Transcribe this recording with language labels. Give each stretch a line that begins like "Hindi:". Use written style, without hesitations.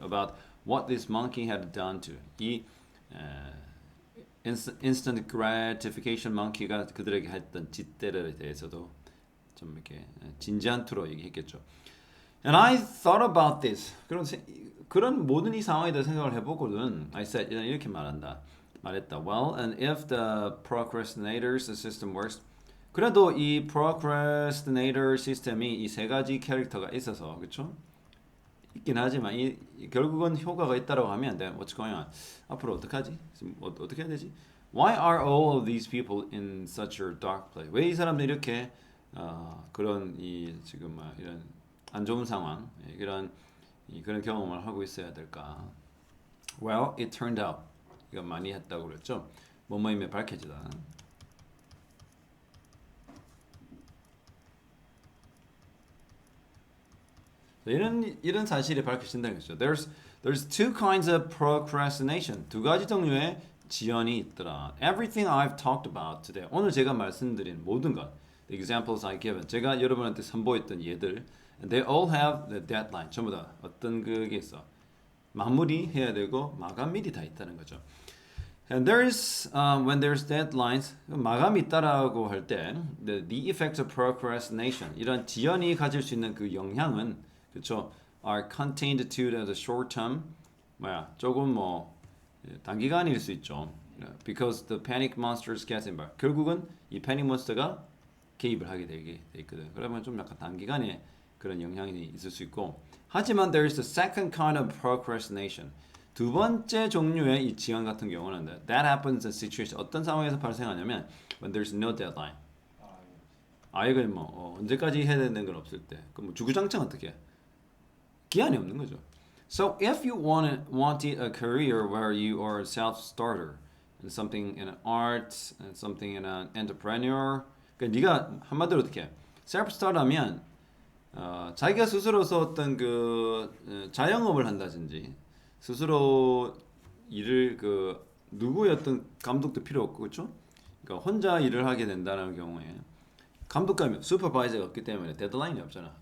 English: About what this monkey had done to
Korean: 이 instant gratification monkey가 그들에게 했던 짓들에 대해서도 좀 이렇게 진지한 투로 얘기했겠죠.
English: And I thought about this.
Korean: 그런 모든 이 상황에 대해 생각을 해보거든.
English: I said
Korean: 이렇게 말했다.
English: Well, and if the procrastinators system works,
Korean: 그래도 이 procrastinator 시스템이 이 세 가지 캐릭터가 있어서 그렇죠? 있긴 하지만 결국은 효과가 있다라고 하면 돼.
English: What's going on?
Korean: 앞으로 어떡하지? 어떻게 해야 되지?
English: Why are all of these people in such a dark place?
Korean: 왜 이 사람들이 이렇게 그런 지금 이런 안 좋은 상황, 그런 경험을 하고 있어야 될까?
English: Well, it turned out
Korean: 이거 많이 했다고 그랬죠. 뭐뭐임에 밝혀지다. 이런 사실이 밝혀진다는 거죠.
English: There's two kinds of procrastination.
Korean: 두 가지 종류의 지연이 있더라.
English: Everything I've talked about today.
Korean: 오늘 제가 말씀드린 모든 것.
English: The examples I given.
Korean: 제가 여러분한테 선보였던 예들.
English: They all have the deadline.
Korean: 전부 다 어떤 그게 있어. 마무리해야 되고 마감일이 다 있다는 거죠.
English: And when there's deadlines,
Korean: 마감이 있다라고 할 때
English: the effects of procrastination,
Korean: 이런 지연이 가질 수 있는 그 영향은 그렇죠,
English: are contained to the short term,
Korean: 조금 단기간일 수 있죠.
English: Because the panic monsters get involved.
Korean: 결국은 이 패닉 몬스터가 개입을 하게 돼 있거든. 그러면 좀 약간 단기간에 그런 영향이 있을 수 있고. 하지만
English: there is the second kind of procrastination.
Korean: 두 번째 종류의 이 지연 같은 경우는
English: that happens in situation.
Korean: 어떤 상황에서 발생하냐면
English: when there's no deadline.
Korean: 이걸 언제까지 해야 되는 건 없을 때. 그럼 주구장창 어떻게 해? 기한이 없는 거죠.
English: So if you wanted a career where you are a self-starter and something in an art and something in an entrepreneur,
Korean: 그러니까 네가 한마디로 어떻게 해? self-starter면 자기가 스스로서 어떤 자영업을 한다든지 스스로 일을 누구의 어떤 감독도 필요 없고 그렇죠? 그러니까 혼자 일을 하게 된다는 경우에 감독감이 슈퍼바이저가 없기 때문에 데드라인이 없잖아.